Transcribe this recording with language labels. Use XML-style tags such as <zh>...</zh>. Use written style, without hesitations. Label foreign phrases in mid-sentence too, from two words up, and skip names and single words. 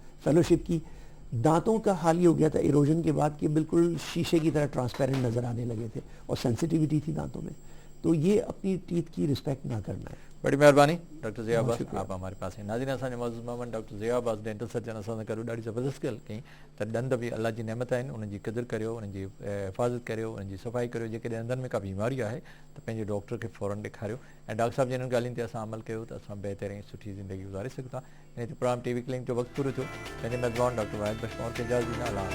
<ur>فیلوشپ کی دانتوں کا حال یہ ہو گیا تھا ایروجن کے بعد کہ بالکل شیشے کی طرح ٹرانسپیرنٹ نظر آنے لگے تھے اور سینسیٹیوٹی تھی دانتوں میں. تو یہ اپنی ٹیتھ کی رسپیکٹ نہ کرنا ہے. بڑی مہربانی ڈاکٹر ضیاء عباس, آپ ہمارے پاس ہیں.</ur> <sd>ناظرین اساں موجود مہمان ڈاکٹر ضیاء عباس</sd> <en>dental surgeon</en> <sd>اساں کرو ॾाढी ज़बरदस्त ॻाल्हि कई त ॾंद बि अलाह जी नेमत आहिनि, उन्हनि जी क़दुरु करियो, उन्हनि जी हिफ़ाज़त करियो, उन्हनि जी सफ़ाई करियो. जेकॾहिं ॾंदनि में का बीमारी आहे त पंहिंजे डॉक्टर खे फ़ौरन ॾेखारियो. ऐं डॉक्टर साहब जिन ॻाल्हियुनि ते असां अमल कयो त असां बहितरीन सुठी ज़िंदगी गुज़ारे सघूं था. इन ते प्रोग्राम टीवी क्लिनिक जो वक़्तु पूरो थियो. पंहिंजे मेज़बान डॉक्टर वाहिद बशमोर खे इजाज़त ॾींदा.</sd>